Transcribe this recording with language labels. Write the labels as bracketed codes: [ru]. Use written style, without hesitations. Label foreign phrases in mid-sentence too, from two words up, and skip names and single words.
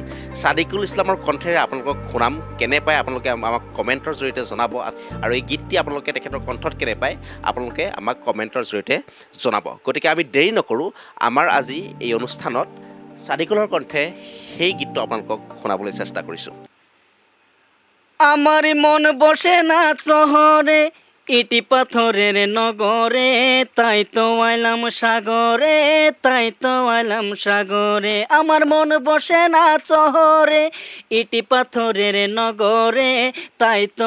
[as] ছাদিকুল ইছলামৰ কণ্ঠেৰে আপোনালোকক শুনাম। কেনে পায় আপোনালোকে আমাক কমেণ্টৰ জৰিয়তে জনাব আৰু এই গীতটি আপোনালোকে তেখেতৰ কণ্ঠত কেনে পায় আপোনালোকে আমাক কমেণ্টৰ জৰিয়তে জনাব। গতিকে আমি দেৰি নকৰোঁ, আমাৰ আজি এই অনুষ্ঠানত ছাদিকুলৰ কণ্ঠে সেই গীতটো আপোনালোকক শুনাবলৈ চেষ্টা কৰিছোঁ। [bn] আমার মন বসে না শহরে ইটি পাথরের নগরে তাই তো আইলাম সাগরে তাই তো আইলাম সাগরে আমার মন বসে না শহরে ইটি পাথরের নগরে তাই তো